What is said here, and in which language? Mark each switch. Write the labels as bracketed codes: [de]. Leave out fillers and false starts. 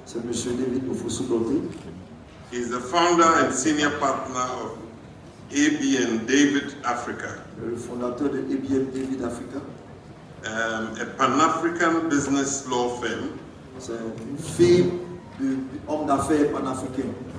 [fr] C'est Monsieur David Ofosu-Dorte. [en] He's the founder and senior partner of ABN David Africa, [fr] Le fondateur de ABN David Africa. [en] a Pan-African business law firm [fr] C'est une firme d'hommes d'affaires panafricains